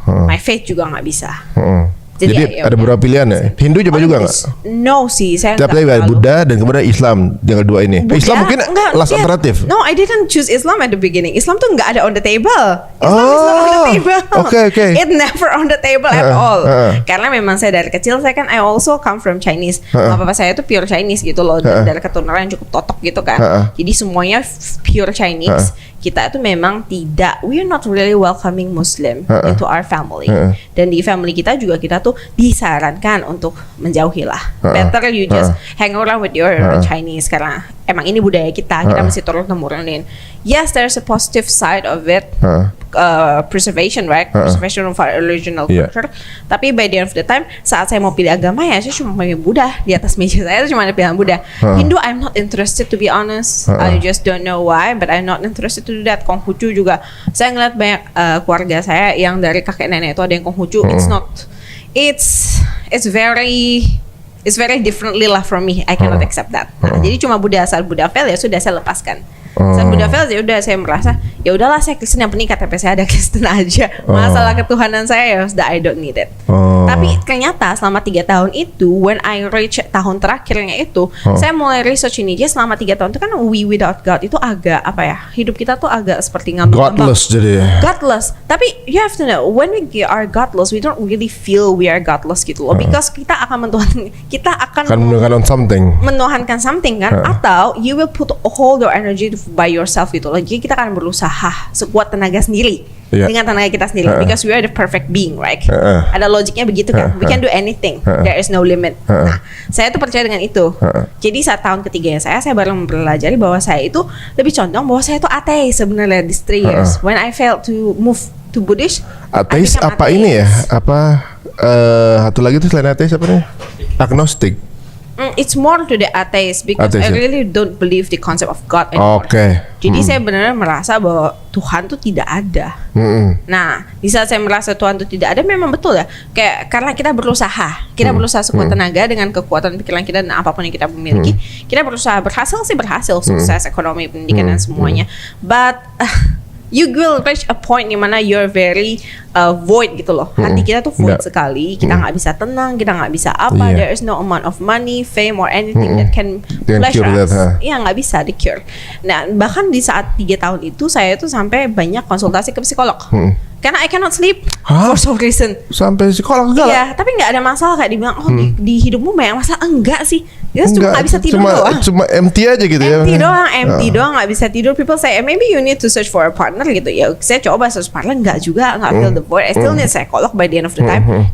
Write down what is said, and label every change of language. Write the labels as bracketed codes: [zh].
[en] My faith [id] juga nggak bisa. Jadi ya ada beberapa pilihan ya. Hindu coba juga nggak? No sih, saya Tapi nggak Buddha dan kemudian Islam, dengan dua ini. Buddha, Islam mungkin last alternative. [en] No, I didn't choose Islam at the beginning. Islam [id] tuh nggak ada [en] on the table. Islam is not on the table. Okay. It never on the table at all. [id] Karena memang saya dari kecil, saya kan [en] I also come from Chinese. [id] Mama papa saya tuh pure Chinese gitu loh, dari keturunan yang cukup totok gitu kan. Jadi semuanya pure Chinese. Kita itu memang tidak, [en] we are not really welcoming Muslim into our family. [id] Dan di family kita juga, kita tuh disarankan untuk menjauhilah. [en] Better you just hang around with your Chinese, [id] karena emang ini budaya kita mesti turun-temurunin. [en] Yes, there's a positive side of it, preservation, right? [id] Preservation of our original culture. Tapi [en] by the end of the time, [id] saat saya mau pilih agama, ya saya cuma pilih Buddha. Di atas meja saya itu cuma ada pilihan Buddha. Hindu, [en] I'm not interested, to be honest. I just don't know why, but I'm not interested to do that. [id] Konghucu juga, saya ngeliat banyak keluarga saya yang dari kakek nenek itu ada yang Konghucu. [en] It's not, it's very differently lah from me. I cannot accept that. [id] Nah, jadi cuma Buddha, saat Buddha fail ya sudah, saya lepaskan. Saat Buddha fail ya udah, saya merasa ya udahlah, saya Kristen, yang penting KTP saya ada Kristen aja. Masalah ketuhanan saya ya sudah, [en] I don't need it. [id] Tapi ternyata selama 3 tahun itu, [en] when I reach [id] tahun terakhirnya itu, saya mulai research ini aja. Selama 3 tahun itu kan [en] we without God [id] itu agak apa ya, hidup kita tuh agak seperti ngambang-ngambang. Godless jadi. [en] Godless. Tapi you have to know, when we are godless, we don't really feel we are godless gitu loh. [id] Because kita akan menuhankan something. Menuhankan something kan, atau [en] you will put all your energy by yourself [id] gitu loh. Jadi kita akan berusaha sekuat tenaga sendiri, dengan tenaga kita sendiri, [en] because we are the perfect being, right? [id] Ada logiknya begitu kan. [en] We can do anything, there is no limit. [id] Nah, saya tuh percaya dengan itu. Jadi saat tahun ketiganya saya baru mempelajari bahwa saya itu lebih condong bahwa saya itu ateis sebenarnya. [en] These 3 years when I failed to move to Buddhist. [id] Ateis apa ateis. Ini ya? Apa satu lagi tuh selain ateis apa nih? Agnostic. [en] It's more to the atheist, because I really don't believe the concept of God anymore. [id] Jadi saya benar-benar merasa bahwa Tuhan tuh tidak ada. Nah, di saat saya merasa Tuhan tuh tidak ada, memang betul ya. Kayak karena kita berusaha sekuat tenaga dengan kekuatan pikiran kita dan apapun yang kita miliki, kita berhasil, sukses ekonomi, pendidikan dan semuanya. [en] But you will reach a point [id] di mana [en] you're very void gitu loh. [id] Hati kita tuh void sekali. Kita nggak bisa tenang, kita nggak bisa apa. [en] There is no amount of money, fame or anything that can pleasure us. [id] Iya, nggak bisa di cure. Nah, bahkan di saat 3 tahun itu, saya tuh sampai banyak konsultasi ke psikolog. [en] Karena I cannot sleep for some reason. [id] Sampai psikolog enggak? Iya, tapi nggak ada masalah. Kayak dibilang, di hidupmu banyak masalah. Enggak sih. Dia cuma nggak bisa tidur doang. Cuma empty aja gitu ya. Empty doang, nggak bisa tidur. [en] People say, maybe you need to search for a partner gitu. [id] Ya, saya coba [en] search partner, [id] nggak juga, nggak [en] feel the void. I still need psikolog by the end of the time.